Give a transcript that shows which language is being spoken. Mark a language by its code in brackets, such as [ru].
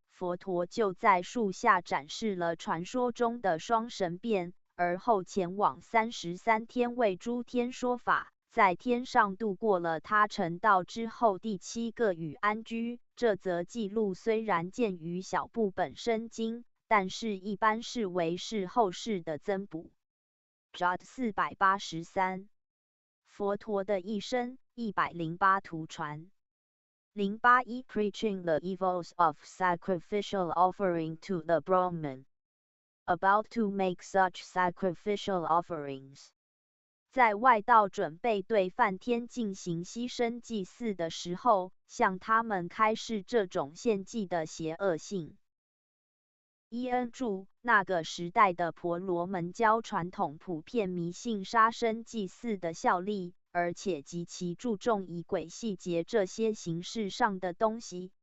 [zh] 佛陀就在树下展示了传说中的双神变，而后前往33天为诸天说法，在天上度过了他成道之后第7个雨安居。这则记录虽然见于小部本生经，但是一般视为是后世的增补。 JOT 483佛陀的一生108图传。 [en] 081 Preaching the evils of sacrificial offering to the Brahman. About to make such sacrificial offerings. [zh] 在外道准备对梵天进行牺牲祭祀的时候，向他们开示这种献祭的邪恶性。伊恩注：那个时代的婆罗门教传统普遍迷信杀生祭祀的效力，而且极其注重仪轨细节这些形式上的东西。